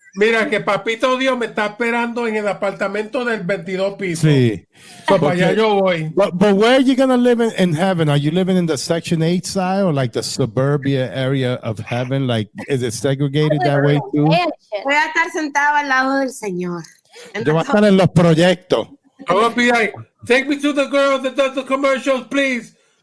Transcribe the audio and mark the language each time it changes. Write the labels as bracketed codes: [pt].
[es] Mira que Papito Dios me está esperando en el apartamento del 22 piso. Sí. [en] So [es] para allá yo voy. [en] But where are you gonna live in heaven? Are you living in the Section 8 side or like the suburbia area of heaven? Like, is it segregated that way too? [es] Voy a estar sentado al lado del Señor. Yo voy a estar en los proyectos. [en] I'm gonna be like, take me to the girl that does the commercials, please.